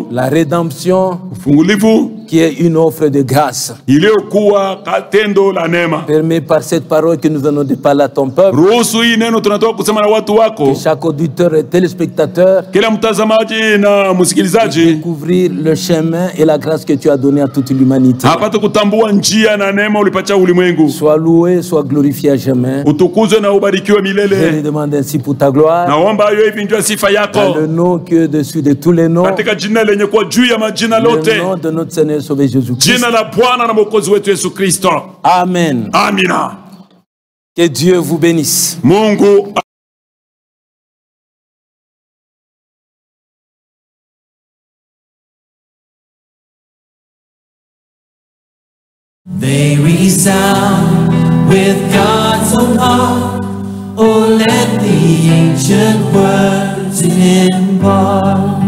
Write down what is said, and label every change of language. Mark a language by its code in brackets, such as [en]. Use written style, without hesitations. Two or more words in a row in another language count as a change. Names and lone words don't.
[fr] la rédemption, [sw] ufungulivu [fr] qui est une offre de grâce. [sw] iliyokuwa tendo la neema. [fr] Permets par cette parole que nous venons de parler à ton peuple, [sw] Ruhusu hii neno tunatoka kusema na watu wako, [fr] que chaque auditeur et téléspectateur [sw] kila mtazamaji na msikilizaji [fr] découvrir le chemin et la grâce que tu as donné à toute l'humanité. [sw] apate kutambua njia na neema ulipatia ulimwengu. [fr] Sois loué, sois glorifié à jamais. [sw] Utukuzwe na ubarikiwe [fr] Je [sw] milele. [fr] le demande ainsi pour ta gloire, [sw] Naomba hayo hivi njua sifa [fr] dans [sw] yako [fr] le nom qui est au-dessus de tous les noms, [sw] katika jina lenye kuwa juu ya majina lote, [fr] le nom de notre Seigneur et Sauveur Jésus-Christ. [sw] jina la Bwana na Mwokozi wetu Yesu Kristo. [fr] Amen. [sw] Amina. [fr] Que Dieu vous bénisse. [sw] Mungu [en] They resound with God's own heart. Oh, let the ancient words impart.